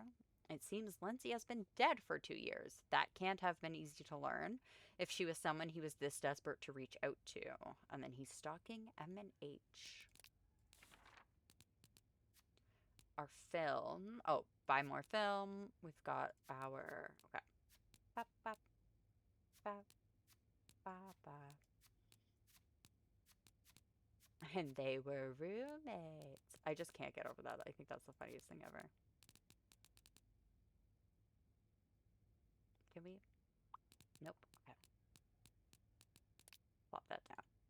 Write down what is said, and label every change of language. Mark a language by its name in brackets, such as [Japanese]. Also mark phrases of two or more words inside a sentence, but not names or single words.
[English] It seems Lindsay has been dead for 2 years. That can't have been easy to learn if she was someone he was this desperate to reach out to. And then he's stalking M and H. Our film. Oh, buy more film. We've got our... Okay. Ba, ba, ba, ba, ba. And they were roommates. I just can't get over that. I think that's the funniest thing ever. Can we? Nope. Okay. Plop that down.